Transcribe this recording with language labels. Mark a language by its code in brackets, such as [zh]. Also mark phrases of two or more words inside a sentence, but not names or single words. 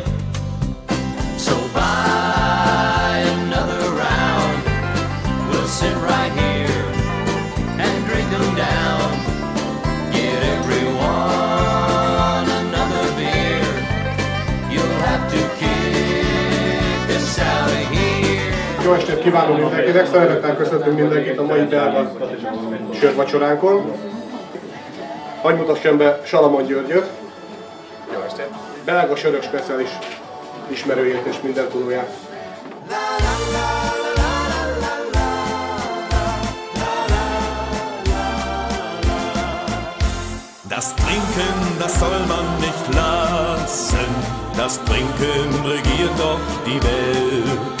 [en] So buy another round, we'll sit right here and drink them down. Get everyone another beer, you'll have to kick us out of here. [hu] Jó estét kívánok mindenkinek, szeretettel köszöntünk mindenkit a mai belga sörvacsoránkon. Hadd mutassam be Salamon Györgyöt. Jó estét! Belga sörök speciális ismerőjét és minden tudóját. [de] Das Trinken, das soll man nicht lassen. Das Trinken regiert doch die Welt.